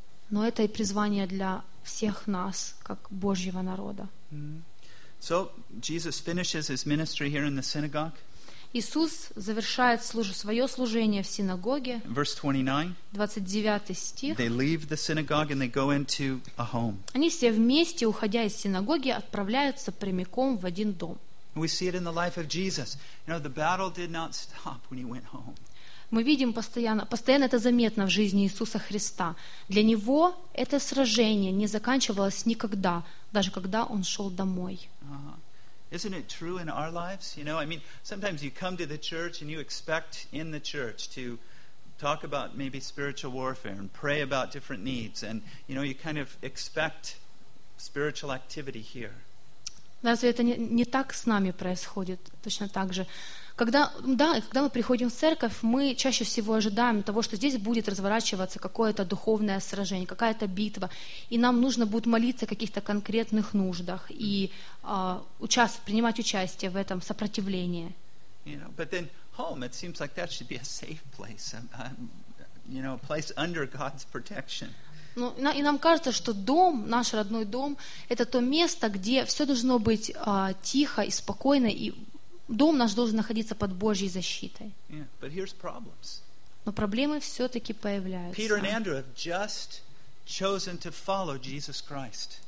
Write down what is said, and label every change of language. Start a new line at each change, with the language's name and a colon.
Russian: Но это и призвание для всех нас, как Божьего народа.
English: So Jesus finishes his ministry here in the synagogue.
Russian: Иисус завершает свое служение в синагоге.
English: Verse 29.
Russian: 29 стих.
English: They leave the synagogue and they go into a home.
Russian: Они все вместе, уходя из синагоги, отправляются прямиком в один дом.
English: We see it in the life of Jesus. You know, the battle did not stop when he went home.
Russian: Мы видим постоянно это заметно в жизни Иисуса Христа. Для него это сражение не заканчивалось никогда, даже когда он шел домой.
English: Isn't it true in our lives? You know, I mean, sometimes you come to the church and you expect in the church to talk about maybe spiritual warfare and pray about different needs, and you know, you kind of expect spiritual activity here.
Russian: Разве это не так с нами происходит? Точно так же. Когда мы приходим в церковь, мы чаще всего ожидаем того, что здесь будет разворачиваться какое-то духовное сражение, какая-то битва, и нам нужно будет молиться о каких-то конкретных нуждах и принимать участие в этом сопротивлении.
English: But then home, it seems like that should be a safe place, you know, a place under God's protection.
Russian: Ну, и нам кажется, что дом, наш родной дом, это то место, где все должно быть тихо и спокойно, и дом наш должен находиться под Божьей защитой. Но проблемы все-таки появляются.